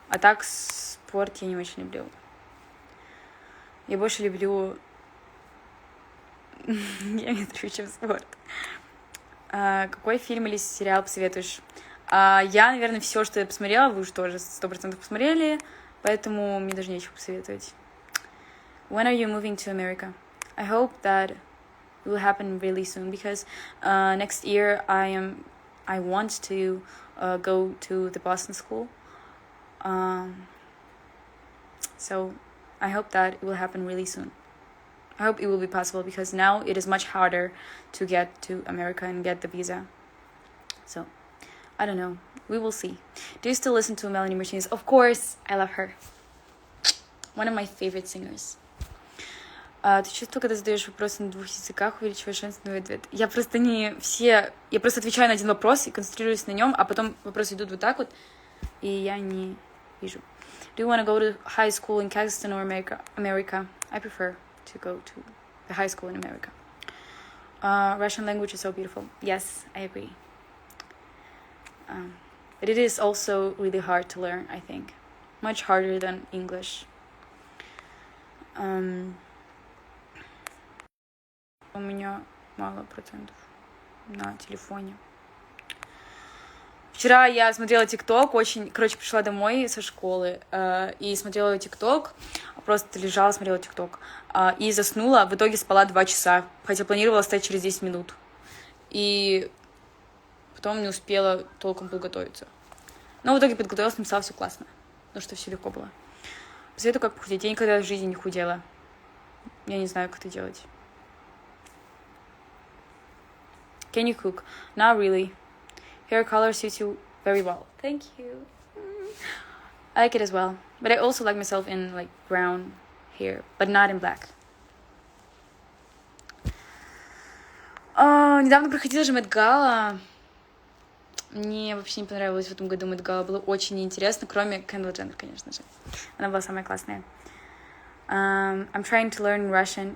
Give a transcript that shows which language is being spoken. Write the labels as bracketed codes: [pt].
[ru] А так спорт я не очень люблю. Я больше люблю геометрию, чем спорт. Какой фильм или сериал посоветуешь? Я, наверное, все, что я посмотрела, вы уже тоже 100% посмотрели, поэтому мне даже нечего посоветовать. [en] When are you moving to America? I hope that it will happen really soon because next year I want to go to the Boston School. So I hope that it will happen really soon. I hope it will be possible because now it is much harder to get to America and get the visa. So, I don't know. We will see. Do you still listen to Melanie Martinez? Of course, I love her. One of my favorite singers. [ru] Ты чувствуешь, когда задаешь вопросы на 2 языках, увеличиваешь шанс на ответ? Я просто Я просто отвечаю на один вопрос и концентрируюсь на нем, а потом вопросы идут вот так вот, и я не вижу. [en] Do you want to go to high school in Kazakhstan or America? I prefer to go to the high school in America. Russian language is so beautiful. Yes, I agree. But it is also really hard to learn, I think. Much harder than English. [ru] У меня мало процентов на телефоне. Вчера я смотрела ТикТок, пришла домой со школы и смотрела ТикТок, просто лежала, смотрела ТикТок и заснула, в итоге спала 2 часа, хотя планировала встать через 10 минут. И потом не успела толком подготовиться. Но в итоге подготовилась, написала, все классно, потому что все легко было. Посоветую, как похудеть. Я никогда в жизни не худела. Я не знаю, как это делать. [en] Can you cook? Not really. Hair color suits you very well. Thank you. I like it as well. But I also like myself in like brown hair, but not in black. [ru] Недавно проходила же Met-Gala. Мне вообще не понравилось в этом году Met-Gala. Было очень неинтересно, кроме Кендалл Дженнер, конечно же. Она была самая классная. [en] I'm trying to learn Russian.